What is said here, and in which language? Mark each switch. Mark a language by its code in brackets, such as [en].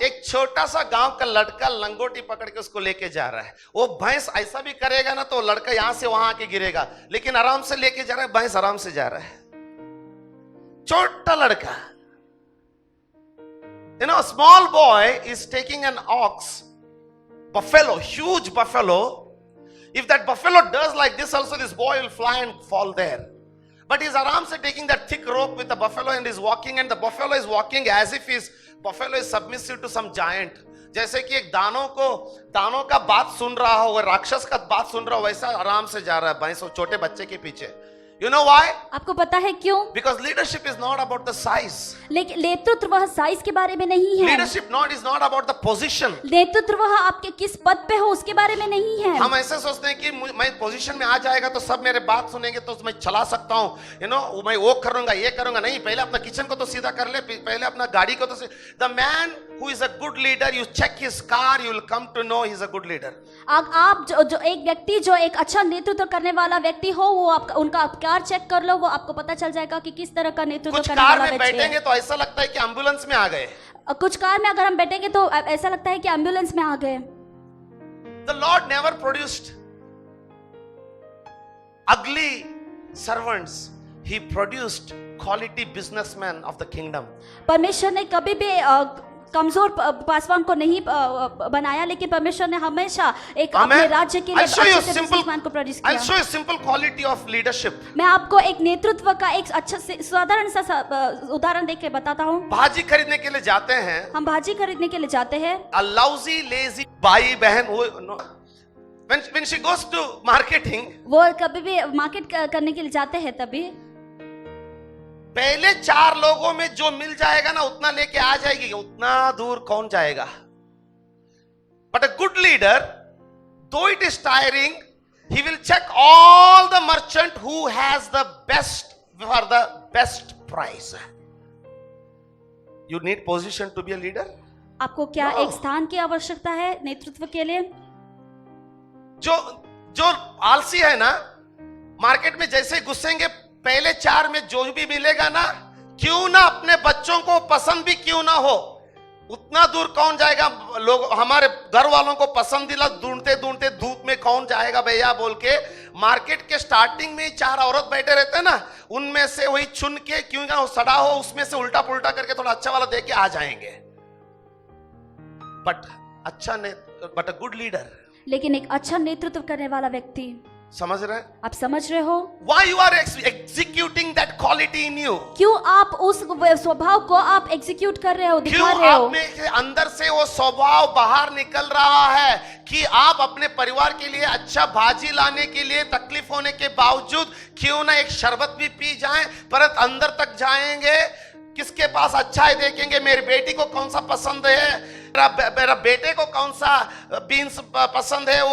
[hi] एक छोटा सा गांव का लड़का लंगोटी पकड़ के उसको लेके जा रहा है। वो भैंस ऐसा भी करेगा ना तो लड़का यहां से वहां आके गिरेगा, लेकिन आराम से लेके जा रहा है, भैंस आराम से जा रहा है। छोटा लड़का, [en] you know, a small boy is taking an ox, buffalo, huge buffalo. If that buffalo does like this also, this boy will fly and fall there. But he's aram se taking that thick rope with the buffalo and is walking, and the buffalo is walking as if buffalo is submissive to some giant. [hi] जैसे कि एक दानों का बात सुन रहा हो, वो राक्षस का बात सुन रहा हो, वैसा आराम से जा रहा है भैंस छोटे बच्चे के पीछे। [en] You know why? [hi] आपको पता है क्यों? [en] Because leadership is not about the size. [hi] लेकिन नेतृत्व वह साइज के बारे में नहीं है। [en] Leadership is not about the position. [hi] नेतृत्व वह आपके किस पद पे हो उसके बारे में नहीं है। हम ऐसे सोचते हैं कि मैं पोजीशन में आ जाएगा तो सब मेरे बात सुनेंगे तो मैं चला सकता हूँ, you know, मैं वो करूंगा ये करूंगा। नहीं, पहले अपना किचन को तो [en] सीधा कर ले, पहले अपना गाड़ी को तो The man who is a good leader, you check his car, you will come to know he's a good leader. [hi] आप जो एक व्यक्ति जो एक अच्छा नेतृत्व करने वाला व्यक्ति हो, वो आपका उनका कार चेक कर लो, वो आपको पता चल जाएगा कि किस तरह का नेतृत्व करने वाला व्यक्ति है। कुछ कार में बैठेंगे तो ऐसा लगता है कि एम्बुलेंस में आ गए। कुछ कार में अगर हम बैठेंगे तो ऐसा लगता है कि एम्बुलेंस में आ गए। [en] The Lord never produced ugly servants. He produced quality businessmen of the kingdom. [hi] परमेश्वर ने कभी भी कमजोर पासवान को नहीं बनाया, लेकिन परमेश्वर ने हमेशा एक अपने [en] Amen. [hi] राज्य के लिए [en] I'll show you [hi] अच्छे से [en] simple. [hi] बिजनेसमैन को प्रोड्यूस [en] I'll [hi] किया। [en] show you simple quality of leadership. [hi] मैं आपको एक नेतृत्व का एक अच्छा से साधारण सा उदाहरण देख के बताता हूँ। भाजी खरीदने के लिए जाते हैं, हम भाजी खरीदने के लिए जाते हैं। [en] a lousy lazy [hi] भाई बहन वो [en] no, when she goes to marketing, [hi] वो कभी भी मार्केट करने के लिए जाते हैं, तभी पहले 4 लोगों में जो मिल जाएगा ना उतना लेके आ जाएगी, उतना दूर कौन जाएगा। [en] But a good leader, though it is tiring, he will check all the merchant who has the best for the best price. You need position to be a leader. [hi] आपको क्या [en] No. [hi] एक स्थान की आवश्यकता है नेतृत्व के लिए? जो आलसी है ना, मार्केट में जैसे घुसेंगे पहले 4 में जो भी मिलेगा ना, क्यों ना अपने बच्चों को पसंद भी क्यों ना हो, उतना दूर कौन जाएगा। लोग हमारे घर वालों को पसंद दिला ढूंढते ढूंढते धूप में कौन जाएगा भैया बोल के, मार्केट के स्टार्टिंग में ही 4 औरत बैठे रहते हैं ना, उनमें से वही चुन के क्यों ना सड़ा हो उसमें से उल्टा पुल्टा करके थोड़ा अच्छा वाला दे के आ जाएंगे। [en] but a good leader, [hi] लेकिन एक अच्छा नेतृत्व करने वाला व्यक्ति, समझ रहे हैं? आप समझ रहे हो [en] Why you are executing that quality in you? [hi] क्यों आप उस स्वभाव को आप एग्जीक्यूट कर रहे हो, क्यों दिखा रहे हो? आप में के अंदर से वो स्वभाव बाहर निकल रहा है कि आप अपने परिवार के लिए अच्छा भाजी लाने के लिए तकलीफ होने के बावजूद क्यों ना एक शरबत भी पी जाएं, परंतु अंदर तक जाएंगे, किसके पास अच्छा है देखेंगे, मेरी बेटी को कौन सा पसंद है, मेरा बेटे को कौन सा बीन्स पसंद है।